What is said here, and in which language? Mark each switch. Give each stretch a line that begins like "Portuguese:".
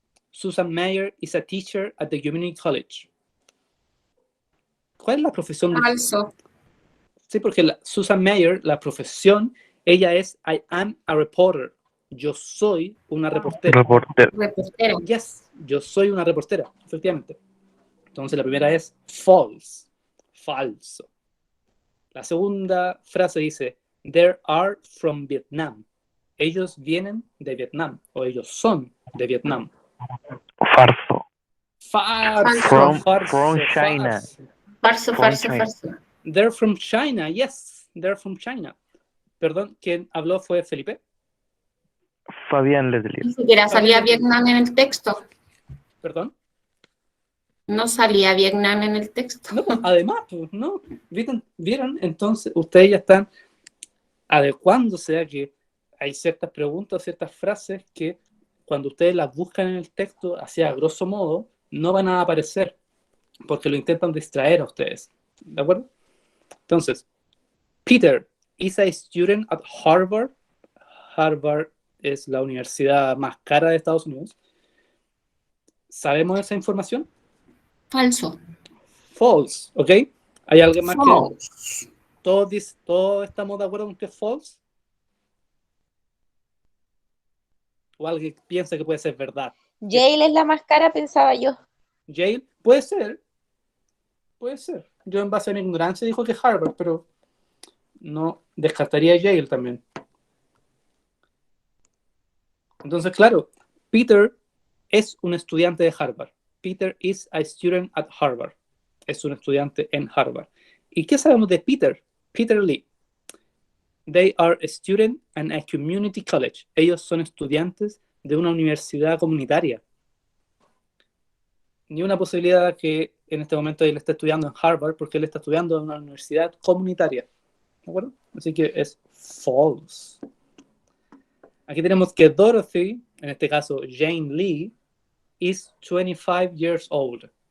English: Susan Mayer is a teacher at the community college.
Spanish: ¿Cuál es la profesión? Falso. Sí, porque Susan Mayer, la profesión, ella es
English: I am a reporter.
Spanish: yo soy una reportera. Reportero.
English: Yes,
Spanish: yo soy una reportera, efectivamente. Entonces la primera es
English: false,
Spanish: falso. La segunda frase dice, they are from Vietnam. Ellos vienen de Vietnam, o ellos son de Vietnam. Farso. Farso, farso,
English: From China.
Spanish: farso. Falso.
English: They're from China, yes, they're from China.
Spanish: Perdón, ¿quién habló fue Felipe? Fabián Letelier. Ni siquiera salía Vietnam en el texto. Perdón. No salía Vietnam en el texto. No, además, pues, ¿no? ¿Vieron? Entonces, ustedes ya están adecuándose a que hay ciertas preguntas, ciertas frases que cuando ustedes las buscan en el texto, así a grosso modo, no van a aparecer porque lo intentan distraer a ustedes. ¿De acuerdo?
English: Entonces, Peter is a student at Harvard.
Spanish: Harvard es la universidad más cara de Estados Unidos. ¿Sabemos esa información? Falso. False, ¿ok? ¿Hay alguien más
English: False.
Spanish: que todos estamos de acuerdo con que es false? ¿O alguien piensa que puede ser verdad? Yale es la más cara, pensaba yo. Yale, puede ser. Puede ser. Yo en base a mi ignorancia dijo que Harvard, pero no descartaría Yale también. Entonces, claro, Peter es un estudiante de Harvard.
English: Peter is a student at Harvard.
Spanish: Es un estudiante en Harvard. ¿Y qué sabemos de Peter? Peter Lee.
English: They are a student at a community college.
Spanish: Ellos son estudiantes de una universidad comunitaria. Ni una posibilidad que en este momento él esté estudiando en Harvard porque él está estudiando en una universidad comunitaria. ¿De acuerdo? Así que es false. Aquí tenemos que Dorothy, en este caso Jane Lee,
English: is 25 years old.